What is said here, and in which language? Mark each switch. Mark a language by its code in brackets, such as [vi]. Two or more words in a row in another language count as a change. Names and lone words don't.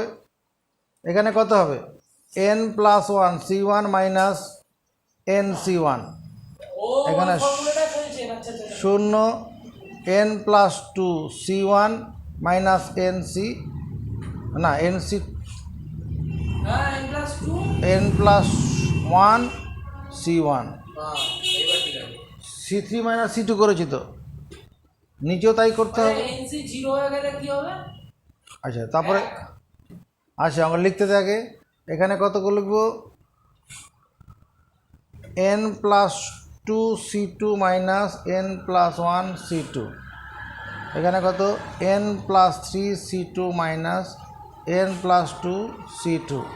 [bn] এখানে কত হবে, [en] n plus 1 C1 [bn] মাইনাস NC1, এখানে 0 [en] n plus 2 C1 [bn] মাইনাস NC না NC [en] n plus 2 n plus 1 C1 [bn] এবার ঠিক আছে। C3 মাইনাস C2 করেছি তো, নিচেও তাই করতে হবে। NC 0 হয়ে গেলে কি হবে? আচ্ছা, তারপরে আচ্ছা আমরা লিখতে থাকে, এখানে কত করে লিখবো, [en] n plus 2 C2 [bn] মাইনাস [en] n plus 1 C2, [bn] এখানে কত [en] n plus 3 C2 [bn] মাইনাস [en] n plus 2 C2।